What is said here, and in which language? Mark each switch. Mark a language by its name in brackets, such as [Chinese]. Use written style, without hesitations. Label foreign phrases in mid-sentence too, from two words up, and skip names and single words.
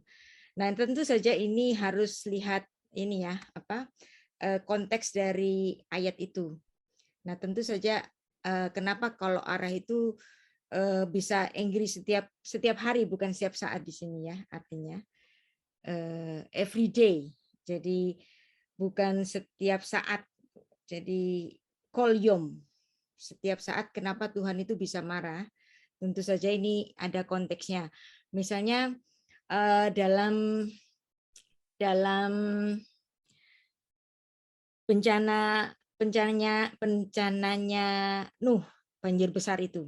[Indonesian] Nah, tentu saja ini harus lihat ini ya, konteks dari ayat itu. Nah, tentu saja kenapa kalau arah itu bisa angry setiap hari, bukan setiap saat di sini ya, artinya [English] every day. [Indonesian] Jadi bukan setiap saat. Jadi [Hebrew] כל יום, [Indonesian] setiap saat. Kenapa Tuhan itu bisa marah? Tentu saja ini ada konteksnya. Misalnya dalam bencananya Nuh, banjir besar itu.